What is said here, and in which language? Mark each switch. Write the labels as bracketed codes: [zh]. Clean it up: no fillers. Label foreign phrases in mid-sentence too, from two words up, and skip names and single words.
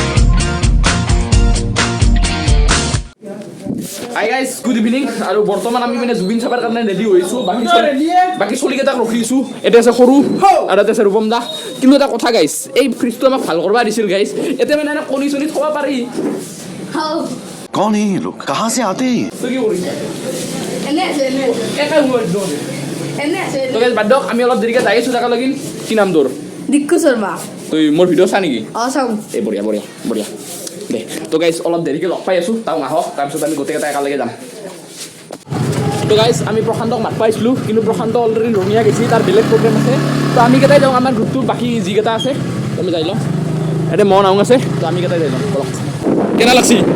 [en] hi guys good evening [as] আৰু বৰ্তমান আমি মানে জুবিন চাবৰ কাৰণে ৰেডি হৈছোঁ বাকী চলিকেইটাক ৰখিছোঁ এটা আছে সৰু আৰু এটা আছে ৰূপম দা কিন্তু এটা কথা গাইজ এই ফ্ৰিজটো আমাক ভাল কৰিব দিছিল গাইজ এতিয়া মানে এনে কণী চনি থ'ব পাৰি [hi] कौन है ये लोग कहाँ से आते हैं [as] তই কি কৰিছ একে বাদ দিয়ক আমি অলপ দেৰিকৈ যাই আছোঁ তাকে লাগিল কি নাম তোৰ দিক্কু শৰ্মা তই মোৰ ভিডিঅ' চা নেকি চাওঁ এই বঢ়িয়া বঢ়িয়া বঢ়িয়া দে তো গাইজ অলপ দেৰিকৈ লগ পাই আছোঁ তাক আহক তাৰপিছত আমি গোটেইকেইটা একেলগে যাম তো গাইজ আমি প্ৰশান্তক মাত পাইছিলোঁ কিন্তু প্ৰশান্ত অলৰেডি ৰঙিয়া গৈছে তাৰ বেলেগ প্ৰগ্ৰেম আছে তো আমি কেইটাই যাওঁ আমাৰ গ্ৰুপটোৰ বাকী যিকেইটা আছে আমি যাই লওঁ এতিয়া মন আহোঁ আছে তো আমি কেইটাই যাই লওঁ বলক কেনে লাগছি